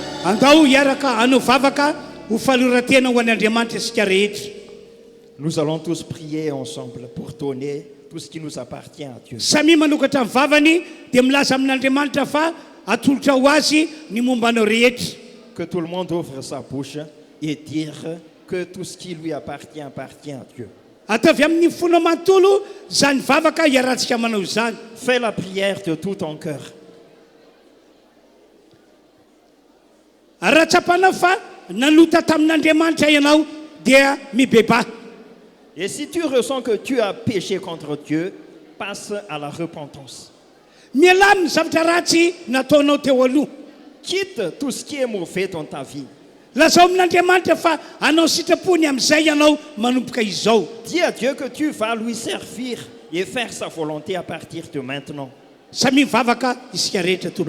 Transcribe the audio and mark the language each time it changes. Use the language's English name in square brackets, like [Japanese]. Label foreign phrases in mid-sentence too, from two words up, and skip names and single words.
[Malagasy] andao hiaraka anao vavaka ho faloratena ho an'ny Andriamanitra isika rehetra. [French] Nous allons tous prier ensemble pour donner tout ce qui nous appartient à Dieu. [Malagasy] Samy manokatra ny vavany dia milaza amin'Andriamanitra fa atolotra ho azy ny mombanao rehetra. [French] Que tout le monde ouvre sa bouche et dire que tout ce qui lui appartient appartient à Dieu. [Malagasy] Ataovy amin'ny fona manontolo zany vavaka hiarantsika manao zany. [French] Fais la prière de tout ton cœur. [Malagasy] Ratsapanao fa nalota tamin'Andriamanitra ianao dia mibeba. [French] Et si tu ressens que tu as péché contre Dieu, passe à la repentance. [Malagasy] Miala amin'ny zavatra ratsy nataonao teo aloha. [French] Quitte tout ce qui est mauvais dans ta vie. [Malagasy] Lazao amin'Andriamanitra fa anao sitrapony amin'izay ianao manomboka izao. [French] Dis à Dieu que tu vas lui servir et faire sa volonté à partir de maintenant. [Malagasy] Samy mivavaka isika rehetra tompoko.